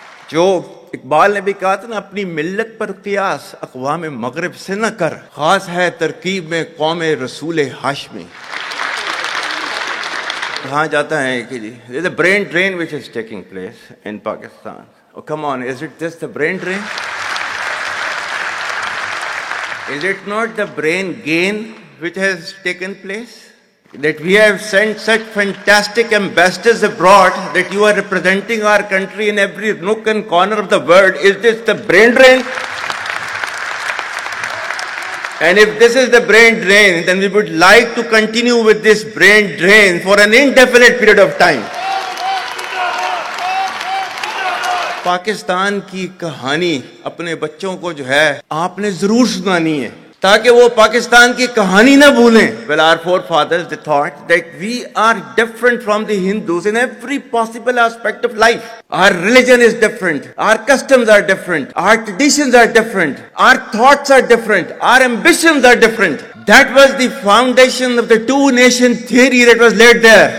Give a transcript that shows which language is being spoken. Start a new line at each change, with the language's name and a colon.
Urdu: جو اقبال نے بھی کہا تھا نا, اپنی ملت پر قیاس اقوام مغرب سے نہ کر, خاص ہے ترکیب میں قوم رسول ہاشمی. کہا جاتا ہے کہ جی
English: there's a brain drain which is taking place in Pakistan. Oh, come on, is it just the brain drain? Is it not the brain gain which has taken place? That we have sent such fantastic ambassadors abroad that you are representing our country in every nook and corner of the world. Is this the brain drain? And if this is the brain drain, then we would like to continue with this brain drain for an indefinite period of time.
Urdu: Pakistan کی کہانی اپنے بچوں کو جو ہے آپ نے ضرور سنانی ہے تاکہ وہ پاکستان کی کہانی نہ بھولیں.
English: Well, our forefathers, they thought that we are different from the Hindus in every possible aspect of life. Our religion is different. Our customs are different. Our traditions are different. Our thoughts are different. Our ambitions are different. That was the foundation of the two-nation theory that was laid there.